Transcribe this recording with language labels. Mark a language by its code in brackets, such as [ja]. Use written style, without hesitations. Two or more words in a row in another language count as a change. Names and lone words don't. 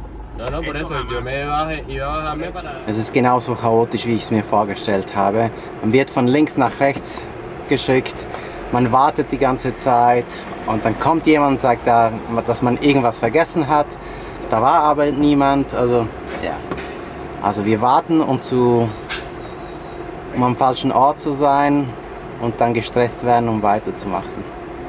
[es] No, no, por eso jamás. yo me bajé, iba a bajarme para... [de] Es ist genauso chaotisch, wie ich es mir vorgestellt habe. Man wird von links nach rechts geschickt, man wartet die ganze Zeit und dann kommt jemand und sagt, dass man irgendwas vergessen hat. Da war aber niemand. Also, ja. Also wir warten, um am falschen Ort zu sein und dann gestresst werden, um weiterzumachen.